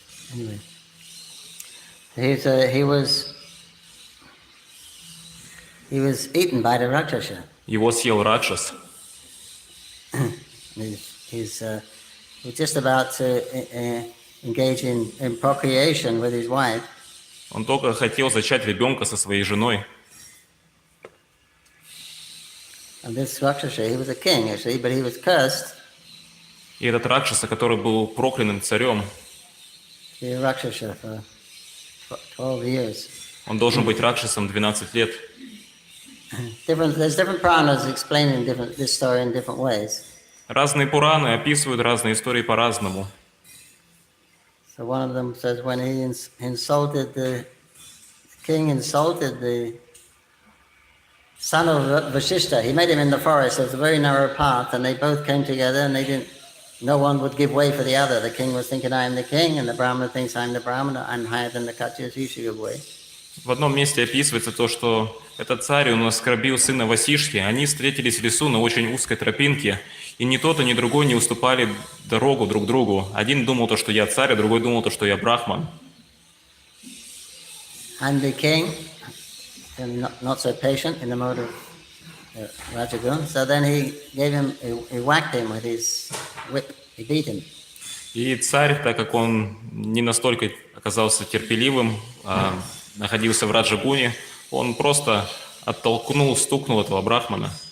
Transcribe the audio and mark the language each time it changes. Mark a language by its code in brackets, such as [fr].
[en] Anyway, he was eaten by the Rakshasa. [ru] Его съел Ракшас. [en] He's just about to engage in procreation with his wife. [ru] Он только хотел зачать ребенка со своей женой. [en] And this Rakshasa, he was a king actually, but he was cursed. [ru] И этот Ракшаса, который был проклятым царем, [en] To be a Rakshasa for 12 years. [ru] он должен быть Ракшасом 12 лет. [en] There's different Puranas explaining this story in different ways. [ru] Разные Пураны описывают разные истории по-разному. [en] So one of them says when he insulted the king insulted the son of Vasishta, he met him in the forest. There was a very narrow path, and they both came together, and no one would give way for the other. The king was thinking, I am the king, and the Brahmana thinks, I am the Brahmana, I'm higher than the Kachas, you should give way. [ru] В одном месте описывается то, что этот царь, он оскорбил сына Васишки, они встретились в лесу на очень узкой тропинке, и ни тот, ни другой не уступали дорогу друг другу. Один думал то, что я царь, а другой думал то, что я брахман. [en] And the king, not so patient in the mode of Rajagun, so then he whacked him with his whip, he beat him. [ru] И царь, так как он не настолько оказался терпеливым, находился в Раджагуне, он просто оттолкнул, стукнул этого брахмана.